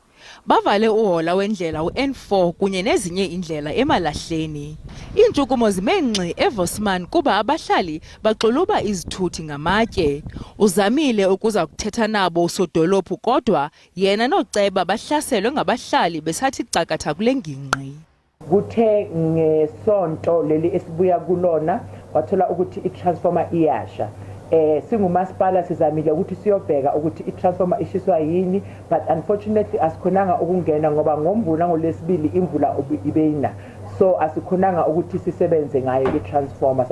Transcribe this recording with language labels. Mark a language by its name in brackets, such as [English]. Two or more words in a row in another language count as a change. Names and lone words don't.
[Xhosa] Bavale uhola wendlela u-N4 kunye nezinye indlela eMalahleni. Iintshukumo zimenxi eVosman kuba abahlali baxuluba izithuthi ngamatye. Uzamile ukuza kuthetha nabo usodolophu kodwa yena noceba bahlaselwe ngabahlali besathi cakatha kule ngingqi. [Zulu] Kuthe ngesonto leli esibuya kulona wathola ukuthi i-transformer iyasha. Singumasipala sizamile ukuthi siyobheka ukuthi i-transformer ishiswa yini, [English] but unfortunately [Zulu] asikhonanga ukungena ngoba ngoMvula ngolesibili imvula ibeyina, so asikhonanga ukuthi sisebenze ngayo i-transformer.